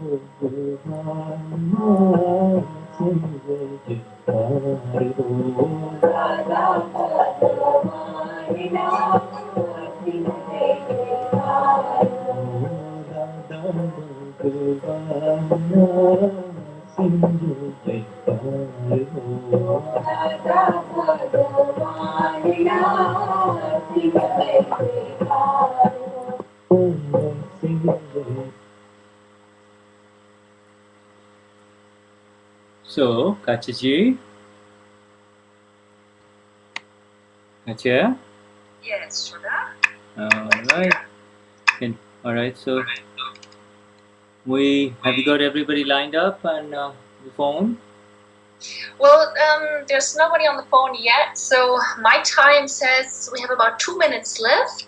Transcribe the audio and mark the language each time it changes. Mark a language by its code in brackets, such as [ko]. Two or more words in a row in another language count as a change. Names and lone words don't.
[hi] भगवान सीम जय जयकार हो दादा भगवान सीम जय जयकार हो दादा भगवान सीम जय जयकार हो दादा भगवान सीम जय जयकार हो सीम जय. [en] So, Katja ji. Katja? Yes, Shuddha. Alright. Alright, so have you got everybody lined up on the phone? Well, there's nobody on the phone yet, so my time says we have about 2 minutes left.